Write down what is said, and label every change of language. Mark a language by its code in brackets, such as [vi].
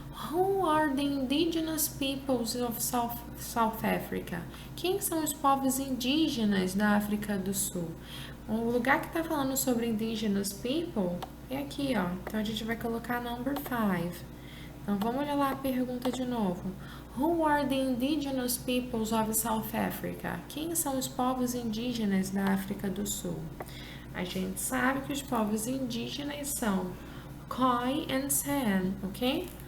[en] Who are the indigenous peoples of South Africa? [pt] Quem são os povos indígenas da África do Sul? O lugar que está falando sobre indigenous people é aqui, ó. Então, a gente vai colocar number 5. Então, vamos olhar lá a pergunta de novo. [en] Who are the indigenous peoples of South Africa? [pt] Quem são os povos indígenas da África do Sul? A gente sabe que os povos indígenas são Khoi and San, ok?